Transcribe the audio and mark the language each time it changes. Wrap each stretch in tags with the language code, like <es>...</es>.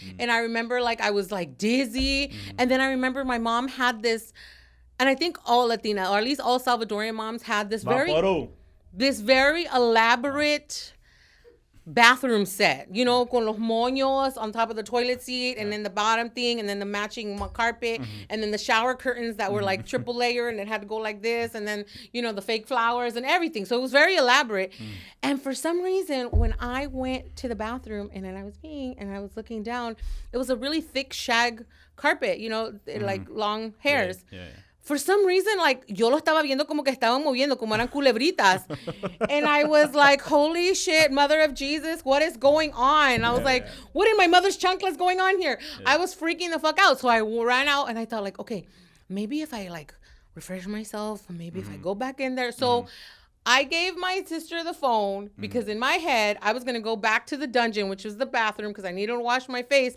<en>And I remember like I was like dizzy. And then I remember my mom had this, and I think all Latina, or at least all Salvadorian moms had this very elaborate bathroom set,</en> <es>con los moños</es> <en>on top of the toilet seat and then the bottom thing and then the matching carpet and then the shower curtains that were like triple layer and it had to go like this and then, the fake flowers and everything. So it was very elaborate. And for some reason, when I went to the bathroom and then I was peeing and I was looking down, it was a really thick shag carpet, like long hairs. Yeah. For some reason, like,</en> <es>yo lo estaba viendo como que estaban moviendo, como eran culebritas.</es> <en>And I was like, holy shit, Mother of Jesus, what is going on? I was like, what in my mother's chanclas going on here? I was freaking the fuck out. So I ran out and I thought like, okay, maybe if I like refresh myself. Maybe if I go back in there. So I gave my sister the phone because in my head, I was going to go back to the dungeon, which was the bathroom, because I needed to wash my face.</en>